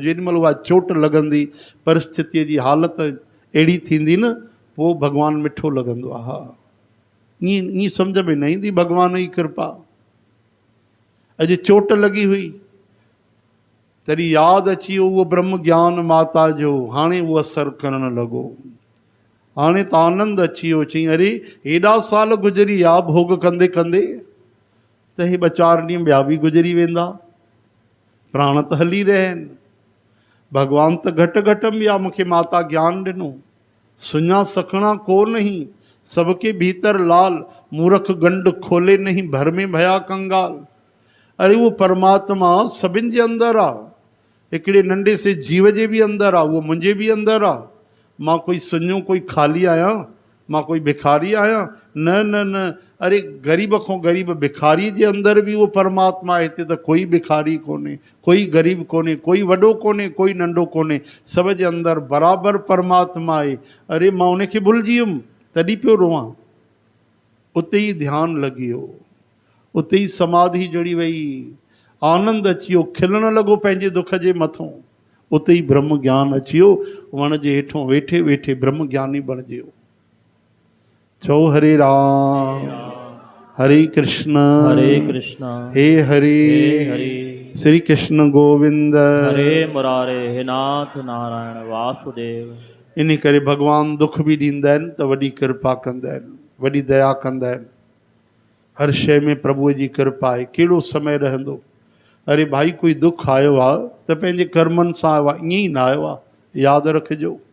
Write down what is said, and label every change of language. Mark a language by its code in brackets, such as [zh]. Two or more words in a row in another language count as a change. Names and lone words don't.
[sd] जेॾीमहिल उहा चोट लॻंदी, परिस्थितीअ जी हालत अहिड़ी थींदी न, पोइ भॻवानु मिठो लॻंदो आहे। हा ईअं सम्झ में न ईंदी भॻवान जी कृपा। अॼु चोट लॻी हुई तॾहिं यादि अची वियो उहो ब्रह्म ज्ञान माता जो, हाणे उहो असरु करणु लॻो। हाणे त आनंद अची वियो, चई अरे हेॾा साल गुज़री विया भोग कंदे कंदे, त हे 2-4 ॾींहं ॿिया बि गुज़री वेंदा, प्राण त हली रहिया आहिनि। भॻवान त घटि घटि में आहे, मूंखे माता ज्ञान ॾिनो, [hi] सुञा सखणा को नहीं, सबके भीतर लाल, मूर्ख गंड खोले नहीं, भर में भया कंगाल। [sd] अरे वो परमात्मा सभिनि जे अंदरि आहे, हिकिड़े नंढे से जीव जे बि अंदरि आहे, उहो मुंहिंजे बि अंदरि आहे। मां कोई सुञो, कोई ख़ाली आहियां? मां कोई भिखारी आहियां? न न न, अरे ग़रीब खां ग़रीब भिखारी जे अंदरि बि उहो परमात्मा आहे। हिते त कोई भिखारी कोन्हे, कोई ग़रीब कोन्हे, कोई वॾो कोन्हे, कोई नंढो कोन्हे, सभ जे अंदरि बराबरि परमात्मा आहे। अरे मां उनखे भुलिजी वियुमि, तॾहिं पियो रोवां। उते ई ध्यानु लॻी वियो, उते ई समाधि जड़ी वई, आनंद अची वियो, खिलण लॻो पंहिंजे दुख जे मथां। उते ई ब्रह्म ज्ञान अची वियो, वण जे हेठों वेठे वेठे ब्रह्म ज्ञानी बणिजी वियो। चो हरे राम हरे कृष्ण हे हरे श्री कृष्ण गोविंद हरे मुरारे हे नाथ नारायण वासुदेव। इन करे भगवान दुख भी ॾींदा आहिनि त वॾी कृपा कंदा आहिनि, वॾी दया कंदा आहिनि। हर शइ में प्रभुअ जी कृपा आहे। कहिड़ो समय रहंदो, अरे भाई कोई दुख आयो आहे त पंहिंजे कर्मनि सां आयो आहे, ईअं ई न आयो आहे, यादि रखिजो।